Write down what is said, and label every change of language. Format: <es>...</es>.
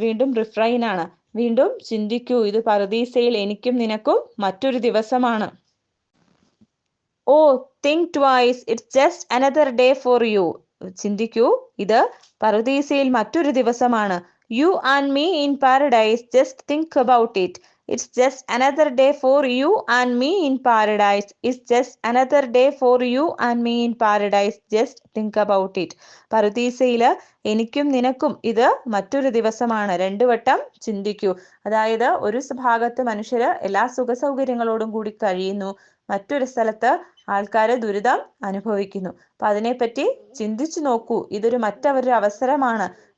<ml>വീണ്ടും റിഫ്രൈൻ ആണ്. വീണ്ടും ചിന്തിക്കൂ, ഇത് പറുദീസയിൽ എനിക്കും നിനക്കും മറ്റൊരു ദിവസമാണ്.</ml> <en>Oh think twice, it's just another day for you.</en> <ml>ചിന്തിക്കൂ, ഇത് പറുദീസയിൽ മറ്റൊരു ദിവസമാണ്.</ml> <en>You and me in paradise, just think about it. It's just another day for you and me in paradise. It's just another day for you and me in paradise. Just think about it.</en> <ml>പറുദീസയില് എനിക്കും നിനക്കും ഇത് മറ്റൊരു ദിവസമാണ്. രണ്ടു വട്ടം ചിന്തിക്കൂ. അതായത് ഒരു ഭാഗത്ത് മനുഷ്യര് എല്ലാ സുഖസൗകര്യങ്ങളോടും കൂടി കഴിയുന്നു, മറ്റൊരു സ്ഥലത്ത് ആൾക്കാര് ദുരിതം അനുഭവിക്കുന്നു. അപ്പൊ അതിനെപ്പറ്റി ചിന്തിച്ചു നോക്കൂ. ഇതൊരു മറ്റൊരു അവസരമാണ്.</ml>